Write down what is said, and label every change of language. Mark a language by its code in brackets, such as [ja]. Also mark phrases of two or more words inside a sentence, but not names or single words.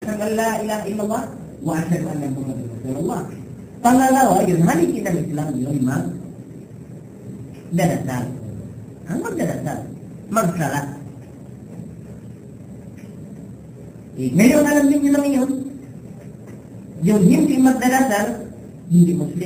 [ar] ng لا إله إلا الله وأشهد أن محمدا رسول الله. [tl] Pangalawa, yun haligi ng Islam yun magdarasal. Ang magdarasal, magsala. Ngayon alam niyo naman yun, yung hindi magdarasal, hindi Muslim.